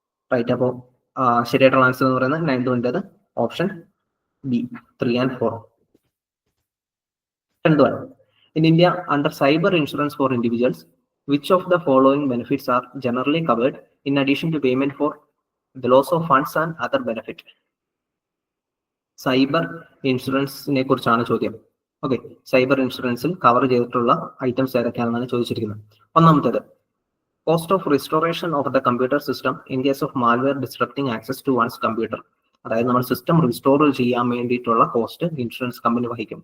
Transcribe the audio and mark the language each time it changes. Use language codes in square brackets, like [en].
[ml] Right, അപ്പോ ശരിയായിട്ടുള്ള answer എന്ന് പറയുന്നത് 9th option B, 3 and 4. [en] 10th one, in India under cyber insurance for individuals, which of the following benefits are generally covered in addition to payment for the loss of funds and other benefit? [ml] Cyber ഇൻഷുറൻസിനെ കുറിച്ചാണ് ചോദ്യം. Okay, cyber ഇൻഷുറൻസിൽ cover ചെയ്തിട്ടുള്ള items ഏതൊക്കെയാണെന്നാണ് ചോദിച്ചിരിക്കുന്നത്. ഒന്നാമത്തേത്, [en] Cost of restoration of the computer system in case of malware destructing access to one's computer. [ml] അതായത് നമ്മൾ system restore ചെയ്യാൻ വേണ്ടിയിട്ടുള്ള cost insurance company വഹിക്കും.